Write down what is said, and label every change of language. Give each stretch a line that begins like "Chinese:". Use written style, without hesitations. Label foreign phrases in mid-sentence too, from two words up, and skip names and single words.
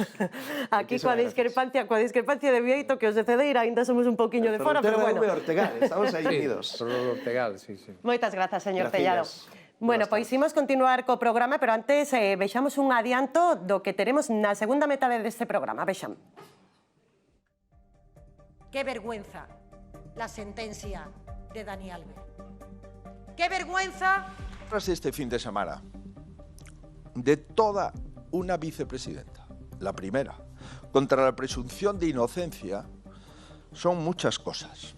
Galician: Aquí coa discrepancia de Bieito, que os de Cedeira ainda somos un pouquiño de fora, pero bueno. Ortegal, estamos aí unidos. Ortegal, sí. Moitas grazas, señor
Spanish: Gracias.
Galician: Tellado. Bueno, pois imos continuar co programa, pero antes vexamos un adianto do que teremos na segunda metade deste programa. Vexam.
Spanish: Qué vergüenza la sentencia de Dani Alves. Qué vergüenza. Tras este fin de semana, de toda una vicepresidenta, la primera, contra la presunción de inocencia, son muchas cosas.